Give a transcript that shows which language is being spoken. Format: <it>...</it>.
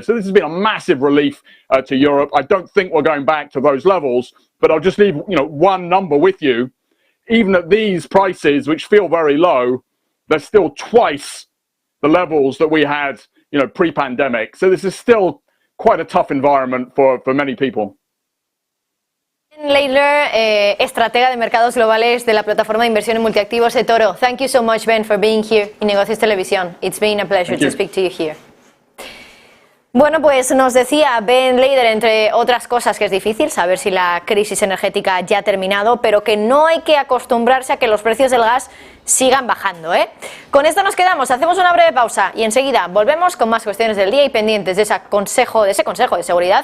<en>So this has been a massive relief to Europe. I don't think we're going back to those levels, but I'll just leave one number with you. Even at these prices, which feel very low, they're still twice the levels that we had, pre-pandemic. So this is still quite a tough environment for many people.</en> <es>Laidler, estratega de mercados globales de la plataforma de inversión en multiactivos eToro.</es> <en>Thank you so much, Ben, for being here in Negocios Televisión. It's been a pleasure to speak to you here.</en> <es>Bueno, pues nos decía Ben Laidler, entre otras cosas, que es difícil saber si la crisis energética ya ha terminado, pero que no hay que acostumbrarse a que los precios del gas sigan bajando, ¿eh? Con esto nos quedamos, hacemos una breve pausa y enseguida volvemos con más cuestiones del día y pendientes de ese consejo de seguridad</es>